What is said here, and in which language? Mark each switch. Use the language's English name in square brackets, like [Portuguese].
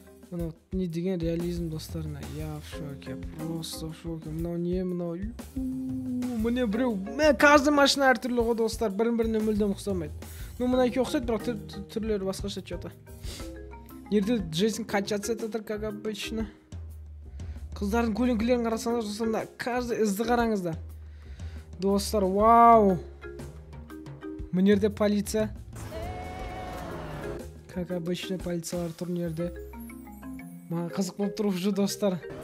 [Kazakh] Мына не деген реализм достар. [Russian] Я в шоке, просто в шоке. [Kazakh] Мынау не, мынау. Міне біреу. Мә, [Russian] каждый [Kazakh] машина әртүрлі ғой достар. Бірін-біріне мүлдем ұқсамайды. Ну, мына екі ұқсайды, бірақ түрлері басқаша что-то. Ерде Джейсон [Russian] качаться [Kazakh] етатыр, [Russian] как обычно. [Kazakh] Қыздардың көлеңкелерін қарасаңдар, достар, [Russian] каждый [Kazakh] ізді қараңыздар. Достар, вау. Мына жерде полиция. [Russian] Как обычно [Kazakh] полициялар тұр мына жерде. Маған қызық болып тұр [Russian] уже [Kazakh] достар.